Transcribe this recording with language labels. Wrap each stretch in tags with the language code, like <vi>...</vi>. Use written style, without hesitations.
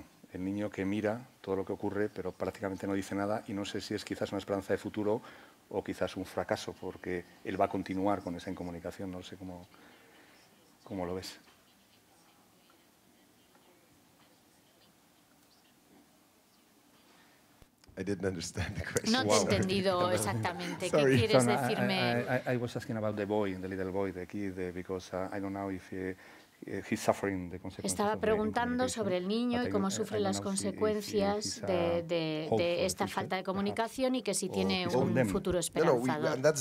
<es>El niño que mira todo lo que ocurre pero prácticamente no dice nada, y no sé si es quizás una esperanza de futuro o quizás un fracaso, porque él va a continuar con esa incomunicación. No sé cómo lo ves. No te he entendido exactamente. ¿Qué quieres decirme?</es> <en>I was asking about the little boy, the kid, because I don't know if he's suffering the consequences.</en> <es>Estaba preguntando sobre el niño y cómo sufre las consecuencias de esta falta de comunicación, y que si tiene un futuro esperanzador.</es>